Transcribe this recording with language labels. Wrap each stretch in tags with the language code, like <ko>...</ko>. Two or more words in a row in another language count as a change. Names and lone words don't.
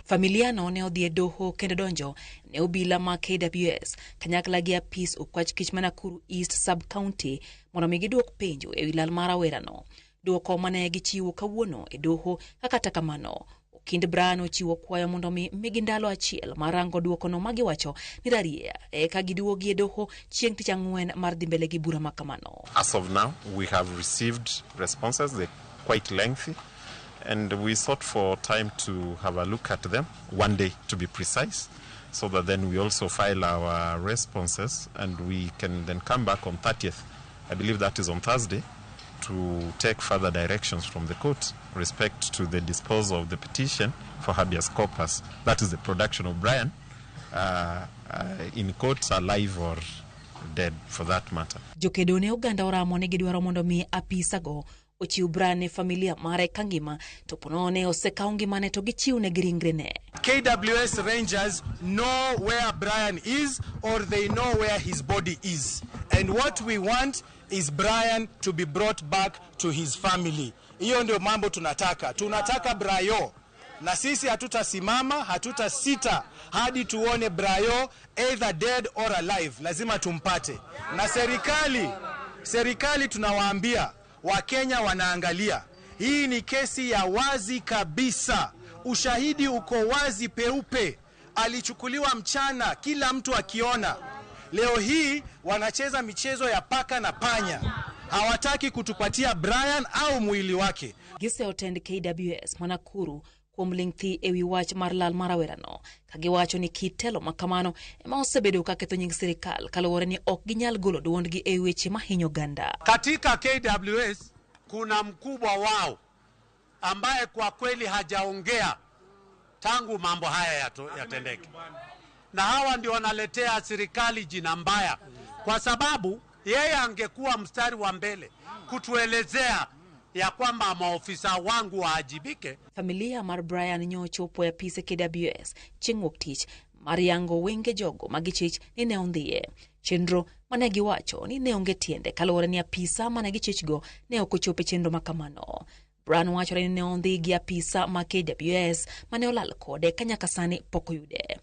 <luo>Familia no ne odhi e doho kendo donjo ne obila ma KWS kanyakla gi apis okwach kich ma Nakuru East Sub County mondo migi duok penjo e wi lal mar rawerano. Duoko mane gichiwo kawuono e doho kata kamano kind Brian ochiwo kwayo mondo migi ndalo achiel marango duoko no magiwacho ni raria ka giduogi e doho chieng' tich ang'wen mar dhi mbele gi bura makamano.</luo> <en>As of now, we have received responses. They're quite lengthy, and we sought for time to have a look at them, one day to be precise, so that then we also file our responses and we can then come back on 30th. I believe that is on Thursday, to take further directions from the court respect to the disposal of the petition for habeas corpus. That is the production of Brian in court, alive or dead for that matter.</en> <luo>Jokedo ne oganda oramo ne gidwaro mondo mi apisago ochiw Brian ne familia mare kangima to ponone osekaw ngimane to gichiw ne ringre ne.</luo> <en>KWS Rangers know where Brian is, or they know where his body is, and what we want is Brian to be brought back to his family.</en> <sw>Hiyo ndio mambo tunataka Brayo, na sisi hatutasimama, hatutasita hadi tuone Brayo</sw> <en>either dead or alive.</en> <sw>Lazima tumpate. Na serikali tunawaambia, Wakenya wanaangalia, hii ni kesi ya wazi kabisa, ushahidi uko wazi peupe, alichukuliwa mchana kila mtu akiona. Leo hii wanacheza michezo ya paka na panya. hawataki kutupatia Brian au mwili wake.</sw> <luo>Gise otend KWS Manakuru kuom lingthi ewi wach mar lal marawerano kagiwacho ni kitelo makamano ema osebedo ka ketho nying sirikal kaluwore ni ok ginyal golo duondgi e weche mahinyo ganda.</luo> <sw>Katika KWS kuna mkubwa wao ambaye kwa kweli hajaongea tangu mambo haya yatendeke, na hawa ndio wanaletea serikali jina mbaya, kwa sababu yeye angekuwa mstari wa mbele kutuelezea ya kwamba maofisa wangu waajibike.</sw> <luo>Familia mar Brian nyochopo ya pise KWS chingwok tich mariango wenge jogo magichich ni ne ondhiye chenro mane giwacho ni ne onge tiende kaluwore ni apisa mane gichichgo ne ok ochope chenro makamano. Brian wacho ni ne ondhi gi apisa ma KWS mane olal kode kanyaka sani pok oyude.</luo>